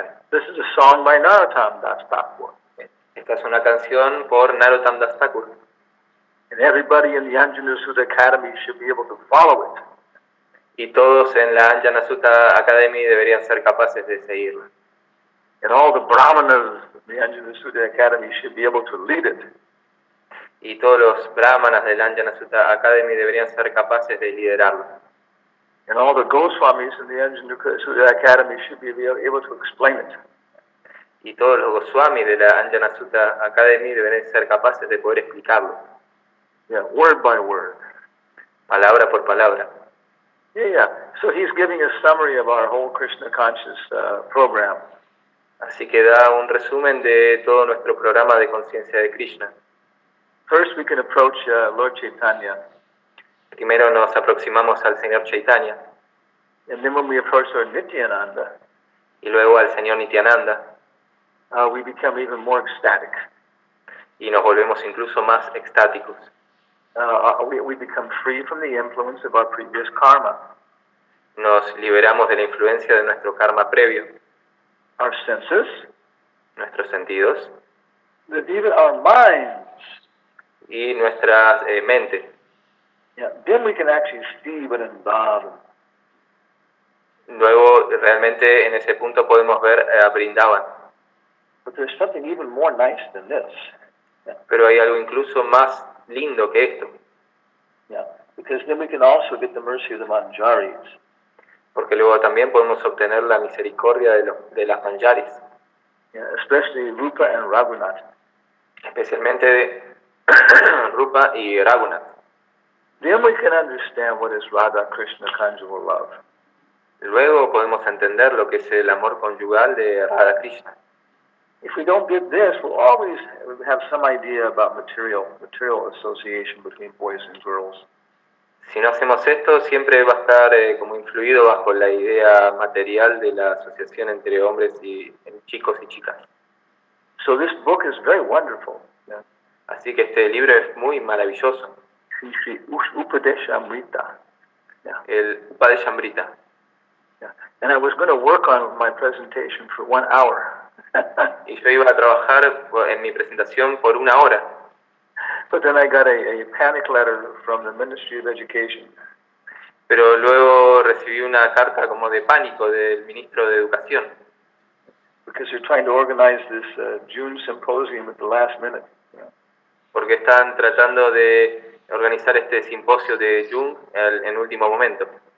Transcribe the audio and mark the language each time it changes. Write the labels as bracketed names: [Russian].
[English] This is a song by Narottam Das Thakur. [Spanish] Esta es una canción por Narottam Das Thakur. [English] And everybody in the Anjana Sutta Academy should be able to follow it. [Spanish] Y todos en la Anjana Sutta Academy deberían ser capaces de seguirla. [English] And all the brahmanas of the Anjana Sutta Academy should be able to lead it. [Spanish] Y todos los brahmanas de la Anjana Sutta Academy deberían ser capaces de liderarlo. [English] And all the Goswamis in the Anjana Sutta Academy should be able to explain it. [Spanish] Y todos los Goswamis de la Anjana Sutta Academy deberían ser capaces de poder explicarlo. [English] Yeah, word by word. [Spanish] Palabra por palabra. Yeah. [English] So he's giving a summary of our whole Krishna conscious program. [Spanish] Así que da un resumen de todo nuestro programa de conciencia de Krishna. [English] First, we can approach Lord Chaitanya. [Spanish] Primero nos aproximamos al Señor Chaitanya. [English] And then when we approach Lord Nityananda, [Spanish] y luego al Señor Nityananda, [English] we become even more ecstatic. [Spanish] Y nos volvemos incluso más extáticos. [English] We become free from the influence of our previous karma. [Spanish] Nos liberamos de la influencia de nuestro karma previo. [English] Our senses, [Spanish] nuestros sentidos, [English] that even our minds, [Spanish] y nuestras mentes. [English] Yeah, then we can actually see what involved. [Spanish] Luego realmente en ese punto podemos ver a Vrindavan. [English] But there's something even more nice than this. Yeah. [Spanish] Pero hay algo incluso más lindo que esto. [English] Yeah, because then we can also get the mercy of the manjaris. [Spanish] Porque luego también podemos obtener la misericordia de las manjaris. [English] Yeah, especially Rupa and Raghunath. [Spanish] Especialmente Rupa y Raghunath. [English] Then we can understand what is Radha Krishna conjugal love. [Spanish] Luego podemos entender lo que es el amor conyugal de Radha Krishna. [English] If we don't get this, we'll always have some idea about material association between boys and girls. [Spanish] Si no hacemos esto, siempre va a estar como influido bajo la idea material de la asociación entre hombres y chicos y chicas. [English] So this book is very wonderful. Yeah. [Spanish] Así que este libro es muy maravilloso. [English] Upadeshamrita. Yeah. [Spanish] El Upadeshamrita. Yeah. [English] And I was going to work on my presentation for 1 hour. [Spanish] Y yo iba a trabajar en mi presentación por 1 hora. [English] But then I got a panic letter from the Ministry of Education. [Spanish] Pero luego recibí una carta como de pánico del ministro de Educación, [English] Because they're trying to organize this June symposium at the last minute. [Spanish] porque están tratando de organizar este simposio de Jung en último momento,